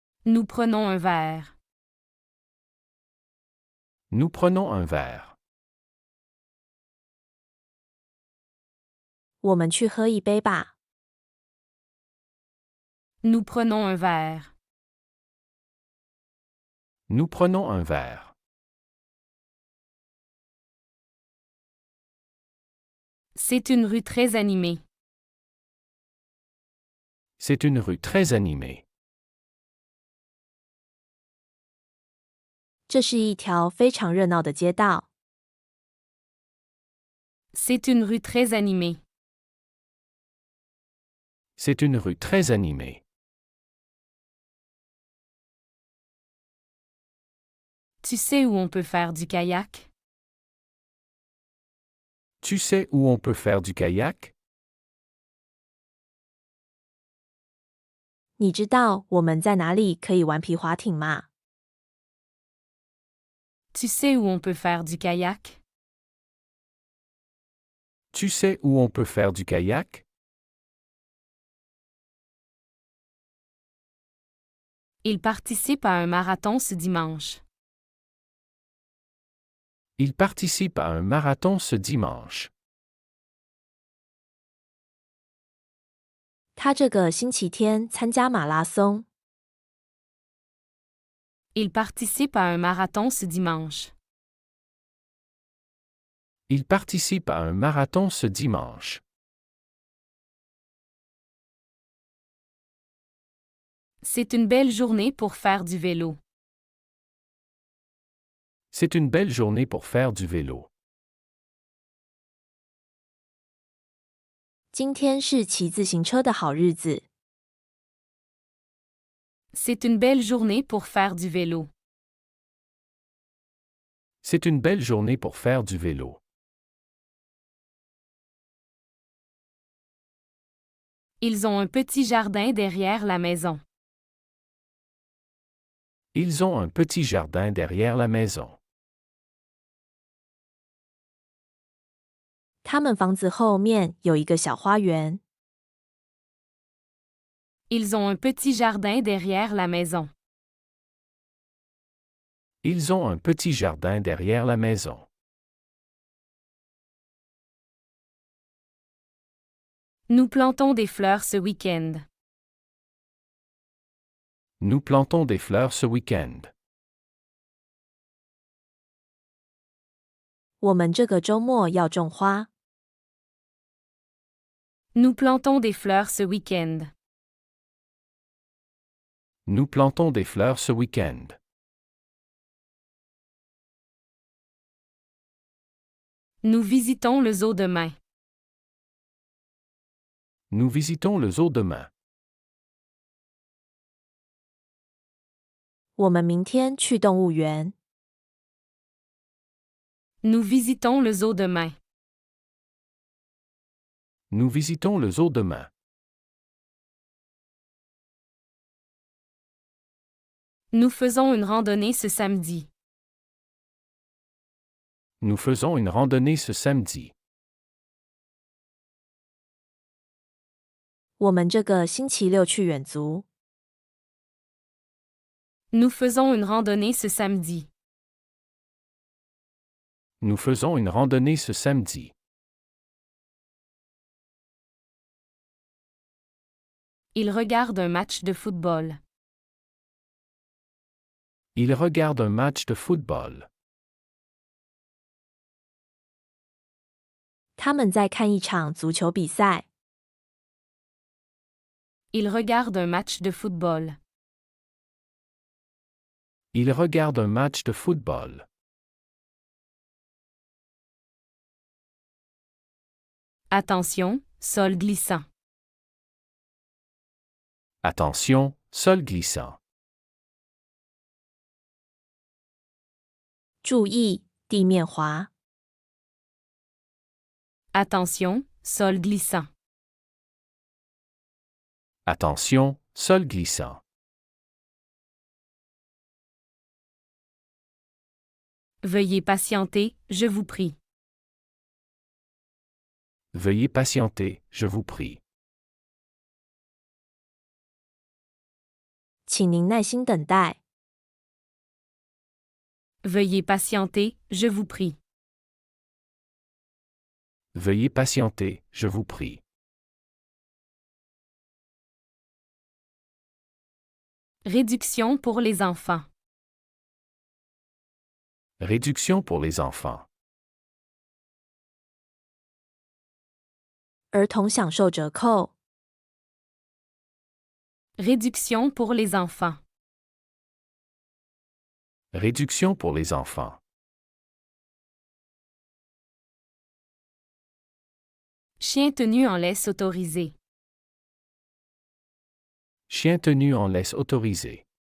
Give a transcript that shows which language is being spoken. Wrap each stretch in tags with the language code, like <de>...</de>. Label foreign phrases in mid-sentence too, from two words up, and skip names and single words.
<fr>Nous prenons un verre. Nous prenons un verre.</fr> <zh>我们去喝一杯吧。</zh> <fr>Nous prenons un verre. Nous prenons un verre. C'est une rue très animée. C'est une rue très animée.</fr> <zh>这是一条非常热闹的街道。</zh> <fr>C'est une rue très animée. C'est une rue très animée. Tu sais où on peut faire du kayak? Tu sais où on peut faire du kayak?</fr> <zh>你知道我们在哪里可以玩皮划艇吗？</zh> <fr>Tu sais où on peut faire du kayak? Tu sais où on peut faire du kayak? Il participe à un marathon ce dimanche. Il participe à un marathon ce dimanche.</fr> <zh>他这个星期天参加马拉松。</zh> <fr>Il participe à un marathon ce dimanche. Il participe à un marathon ce dimanche. C'est une belle journée pour faire du vélo. C'est une belle journée pour faire du vélo.</fr> <zh>今天是骑自行车的好日子。</zh> <fr>C'est une belle journée pour faire du vélo. C'est une belle journée pour faire du vélo. Ils ont un petit jardin derrière la maison. Ils ont un petit jardin derrière la maison.</fr> <zh>他们房子后面有一个小花园。</zh> <fr>Ils ont un petit jardin derrière la maison. Ils ont un petit jardin derrière la maison. Nous plantons des fleurs ce week-end. Nous plantons des fleurs ce week-end.</fr> <zh>我们这个周末要种花。</zh> <fr>Nous plantons des fleurs ce week-end. Nous plantons des fleurs ce week-end. Nous visitons le zoo demain. Nous visitons le zoo demain.</fr> <zh>我们明天去动物园。</zh> <fr>Nous visitons le zoo demain. Nous visitons le zoo demain. Nous faisons une randonnée ce samedi. Nous faisons une randonnée ce samedi.</fr> <zh>我们这个星期六去远足。</zh> <fr>Nous faisons une randonnée ce samedi. Nous faisons une randonnée ce samedi. Il regarde un match de football. Il regarde un match de football.</fr> <zh>他们在看一场足球比赛。</zh> <fr>Il regarde un match de football. Il regarde un match de football. Attention, sol glissant. Attention, sol glissant.</fr> <zh>注意，地面滑。</zh> <fr>Attention, sol glissant. Attention, sol glissant. Veuillez patienter, je vous prie. Veuillez patienter, je vous prie.</fr> <zh>请您耐心等待。</zh> <fr>Veuillez patienter, je vous prie. Veuillez patienter, je vous prie. Réduction pour les enfants. Réduction pour les enfants.</fr> <zh>儿童享受折扣。</zh> <fr>Réduction pour les enfants. Réduction pour les enfants. Chien tenu en laisse autorisé. Chien tenu en laisse autorisé.</fr>